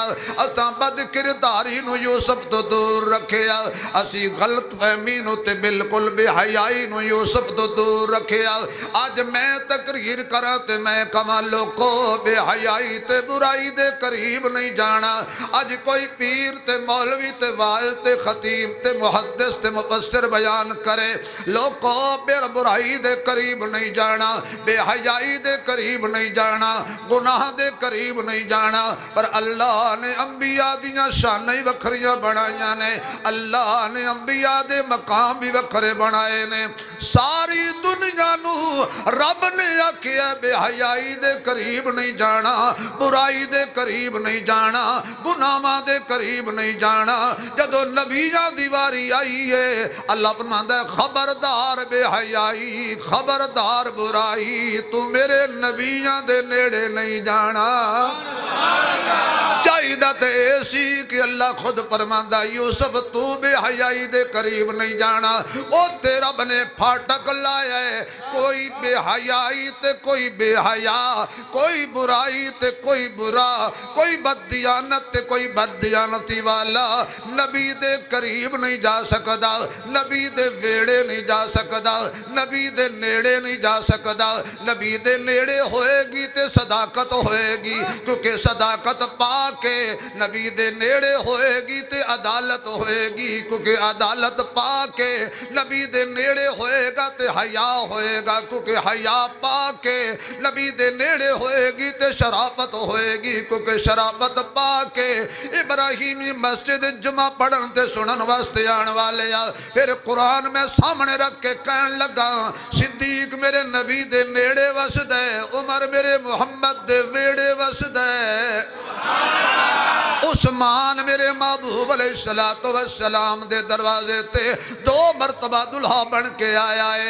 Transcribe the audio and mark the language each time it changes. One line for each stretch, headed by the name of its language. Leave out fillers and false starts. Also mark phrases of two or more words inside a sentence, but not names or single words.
Punjabi: اساں بد کرداری نو یوسف تو دور رکھیا اسی غلط فہمی نو تے بالکل بے حیائی نو یوسف تو دور رکھیا آج میں تقریر کرا تے میں کما لوکو بے حیائی تے برائی دے قریب نہیں جانا آج کوئی پیر تے مولوی تے واعظ تے خطیب تے محدث تے مفسر بیان کرے لوکو بے برائی دے قریب نہیں جانا بے حیائی دے قریب نہیں جانا گناہ دے قریب نہیں جانا پر اللہ نے انبیاء دیاں شانہ ہی وکھریاں بنائیاں نے اللہ نے انبیاء دے مقام بھی وکھرے بنائے نے ساری دنیا نو رب نے آکھیا بے حیائی دے قریب نہیں جانا برائی دے قریب نہیں جانا گناہاں دے قریب نہیں جانا جدو نبیاں دیواری آئی ہے اللہ فرماندا ہے خبردار بے حیائی خبردار برائی تو میرے نبیاں دے نیڑے نہیں جانا چاہیدہ تے ایسی کہ اللہ خود فرماندہ یوسف تو بے حیائی دے قریب نہیں جانا او تیرا بنے پھاٹک لائے ہے کوئی بے حیائی تے کوئی بے حیا کوئی برائی تے کوئی برا کوئی بددیانت تے کوئی بددیانتی والا نبی دے قریب نہیں جا سکدا نبی دے ویڑے نہیں جا سکدا نبی دے نیڑے نہیں جا سکدا نبی دے نیڑے ہوئے گی تے صداقت ہوئے گی کیونکہ صداقت پا کے نبی دے نیڑے ہوئے گی تے عدالت ہوئے گی کیونکہ عدالت پا کے نبی دے نیڑے ہوئے گا تے حیا ہوئے گا کیونکہ حیا پا کے نبی دے نیڑے ہوئے گی تے شرافت ہوئے گی کیونکہ شرافت پا کے ابراہیمی مسجد جمعہ پڑھن تے سنن واسطے آن والے پھر قرآن میں سامنے رکھ کے کہن لگا صدیق میرے نبی دے نیڑے وسد ہے عمر میرے محمد دے ویڑے وسد ہے عثمان میرے محبوب علیہ السلام دے دروازے تے 2 مرتبہ دلہا بن کے آیا ہے۔